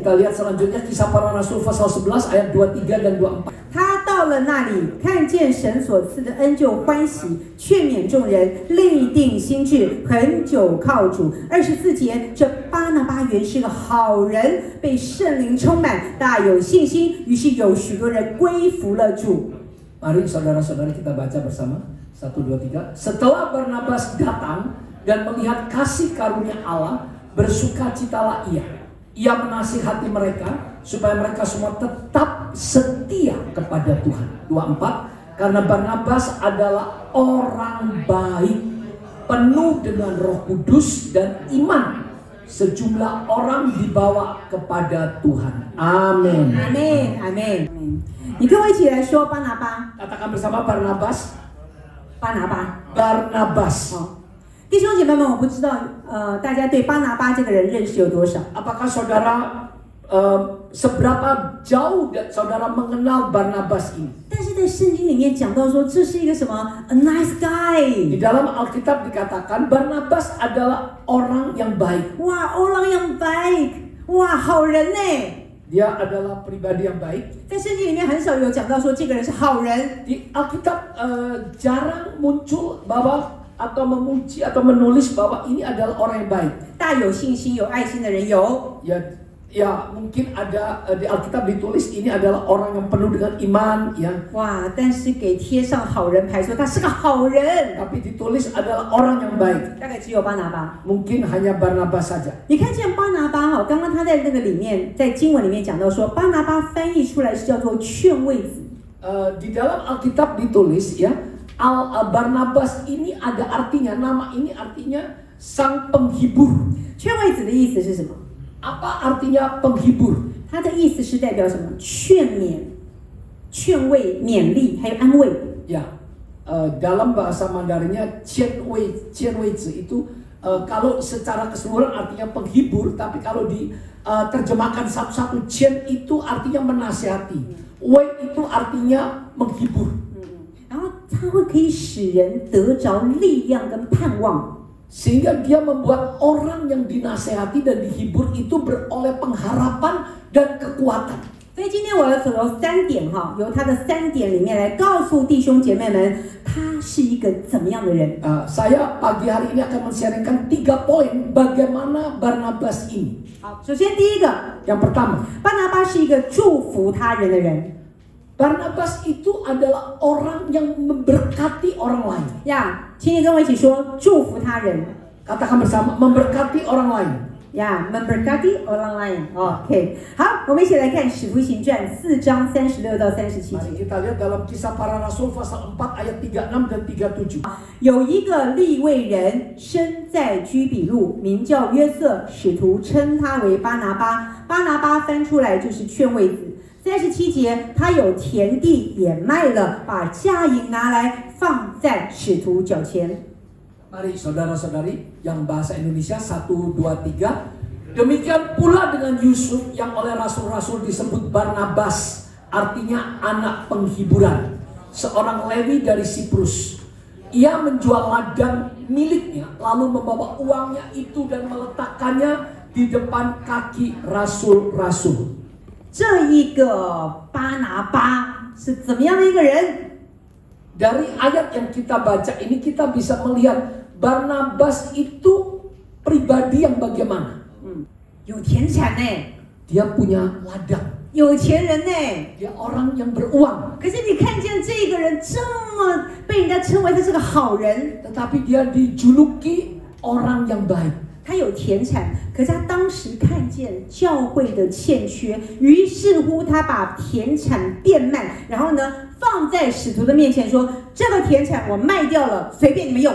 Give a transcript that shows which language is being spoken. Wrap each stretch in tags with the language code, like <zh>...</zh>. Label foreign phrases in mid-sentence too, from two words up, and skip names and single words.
<id>Kita lihat selanjutnya Kisah Para Rasul pasal 11 ayat 23 dan 24.</id> <zh>他到了那里，看见神所赐的恩，就欢喜，劝勉众人，立定心志，恒久靠主。24节，这巴拿巴原是个好人，被圣灵充满，大有信心，于是有许多人归服了主。</zh> <id>Mari saudara-saudari kita baca bersama. 1, 2, 3. Setelah Barnabas datang dan melihat kasih karunia Allah, bersukacitalah ia. Ia menasihati mereka supaya mereka semua tetap setia kepada Tuhan. 24. Karena Barnabas adalah orang baik, penuh dengan Roh Kudus dan iman. Sejumlah orang dibawa kepada Tuhan. Amin. Amin, amin.</id> <zh>你跟我一起来说巴拿巴，</zh> <id>Katakan bersama Barnabas.</id> <zh>巴拿巴。</zh> <id>Barnabas.</id> <zh>弟兄姐妹们，我不知道大家对巴拿巴这个人认识有多少？</zh> <id>Apakah saudara seberapa jauh saudara mengenal Barnabas ini?</id> <zh>但是在圣经里面讲到说，这是一个什么</zh> <en>a nice</en> <id>Di</id> <en>guy，</en> <id>dalam Alkitab dikatakan Barnabas adalah orang yang baik.</id> <zh>哇，</zh> <id>orang yang baik，</id> <zh>哇，好人呢。</zh> <id>Dia adalah pribadi yang baik.</id> <zh>在圣经里面很少有讲到说这个人是好人，</zh> <id>Di Alkitab jarang muncul bahwa atau memuji atau menulis bahwa ini adalah orang yang baik.</id> <zh>大有信心、有爱心的人有。</zh> <id>Ya mungkin ada di Alkitab ditulis ini adalah orang yang penuh dengan iman, ya.</id> <zh>哇，但是给贴上好人牌，说他是个好人，</zh> <id>Tapi ditulis adalah orang yang baik.</id> <zh>大概只有巴拿巴。</zh> <id>Mungkin hanya Barnabas saja.</id> <zh>你看见巴拿巴哈，刚刚他在那个里面，在经文里面讲到说，巴拿巴翻译出来是叫做劝慰子。</zh> <id>Di dalam Alkitab ditulis ya, Barnabas ini ada artinya, nama ini artinya sang penghibur.</id> <zh>劝慰子的意思是什么？</zh> <id>Apa artinya penghibur?</id> <zh>它的意思是代表什么？劝勉、劝慰、勉励，还有安慰。</zh> <id>Ya, dalam bahasa Mandarinnya Qianwei Zi itu kalau secara keseluruhan artinya penghibur, tapi kalau diterjemahkan satu-satu, Qian itu artinya menasihati, Wei itu artinya menghibur.</id> <zh>然后它会可以使人得着力量跟盼望。</zh> <id>Sehingga dia membuat orang yang dinasehati dan dihibur itu beroleh pengharapan dan kekuatan.</id> <zh>所以今天我要从3点哈，由他的3点里面来告诉弟兄姐妹们，他是一个怎么样的人。</zh> <id>Saya pagi hari ini akan men-sharingkan 3 poin bagaimana Barnabas ini.</id> <zh>好，首先第一个，</zh> <id>Yang pertama,</id> <zh>巴拿巴是一个祝福他人的人。</zh> <id>Barnabas itu adalah orang yang memberkati orang lain.</id> <zh>呀，请你跟我一起说，祝福他人。</zh> <id>Katakan bersama, memberkati orang lain.</id> <zh>呀 ，</zh> <id>memberkati orang lain。</id> <zh>OK， 好，我们一起来看《使徒行传》4章36到37</zh> <id>Mari</id> <zh>节。</zh> <id>kita lihat dalam Kisah Para Rasul pasal 4 ayat 36 dan 37.</id> <zh>有一个利未人生在居比路，名叫约瑟，使徒称他为巴拿巴。巴拿巴翻出来就是劝慰子。 37节，他有田地也卖了，把家银拿来放在使徒脚前。</zh> <id>Mari saudara-saudari yang bahasa Indonesia 1, 2, 3. Demikian pula dengan Yusuf yang oleh rasul-rasul disebut Barnabas. Artinya anak penghiburan. Seorang Lewi dari Siprus. Ia menjual ladang miliknya lalu membawa uangnya itu dan meletakkannya di depan kaki rasul-rasul.</id> <zh>这一个巴拿巴是怎么样的一个人？</zh> <id>Dari ayat yang kita baca ini kita bisa melihat Barnabas itu pribadi yang bagaimana?</id> <zh>有田产呢，</zh> <id>Dia punya ladang.</id> <zh>有钱人呢。</zh> <id>Dia orang yang beruang.</id> <zh>可是你看见这个人这么被人家称为他是个好人，</zh> <id>Tetapi dia dijuluki orang yang baik.</id> <zh>他有田产，可是他当时看见教会的欠缺，于是乎他把田产变卖，然后呢放在使徒的面前说：“这个田产我卖掉了，随便你们用。”</zh>